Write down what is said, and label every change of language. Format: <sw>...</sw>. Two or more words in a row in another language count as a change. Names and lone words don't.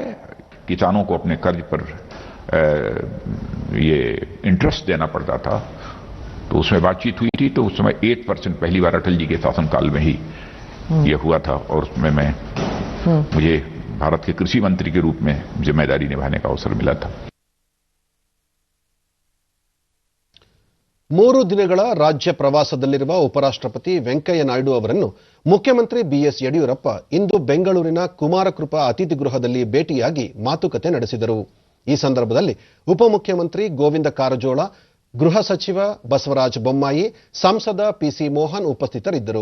<hi>किसानों को अपने कर्ज पर ये इंटरेस्ट देना पड़ता था, तो उसमें बातचीत हुई थी. तो उस समय 8% पहली बार अटल जी के शासनकाल में ही ये हुआ था, और उसमें मुझे भारत के कृषि मंत्री के रूप में जिम्मेदारी निभाने का अवसर मिला था.</hi> <kn>3 ದಿನಗಳ ರಾಜ್ಯ ಪ್ರವಾಸದಲ್ಲಿರುವ ಉಪರಾಷ್ಟ್ರಪತಿ ವೆಂಕಯ್ಯ ನಾಯ್ಡು ಅವರನ್ನು ಮುಖ್ಯಮಂತ್ರಿ ಬಿಎಸ್ ಯಡಿಯೂರಪ್ಪ ಇಂದು ಬೆಂಗಳೂರಿನ ಕುಮಾರಕೃಪಾ ಅತಿಥಿ ಗೃಹದಲ್ಲಿ ಭೇಟಿಯಾಗಿ ಮಾತುಕತೆ ನಡೆಸಿದರು. ಈ ಸಂದರ್ಭದಲ್ಲಿ ಉಪಮುಖ್ಯಮಂತ್ರಿ ಗೋವಿಂದ ಕಾರಜೋಳ, ಗೃಹ ಸಚಿವ ಬಸವರಾಜ ಬೊಮ್ಮಾಯಿ, ಸಂಸದ ಪಿಸಿ ಮೋಹನ್ ಉಪಸ್ಥಿತರಿದ್ದರು.</kn>